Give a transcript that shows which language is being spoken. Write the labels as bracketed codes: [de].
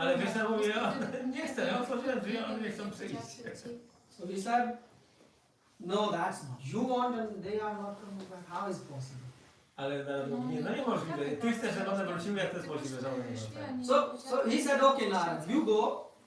[pl] Ale [en] back. [pl] Krishna mówi, nie chcę, ja otworzyłem drzwi, one nie chcą przyjść. [en] So he said, no, that's you want and they are not coming back. How is possible? [pl] Ale Narada mówi, nie, no niemożliwe. Ty chcesz, żeby one wróciły, jak to jest możliwe, że one nie wracają. [en] So he said, okay, Narad, you go,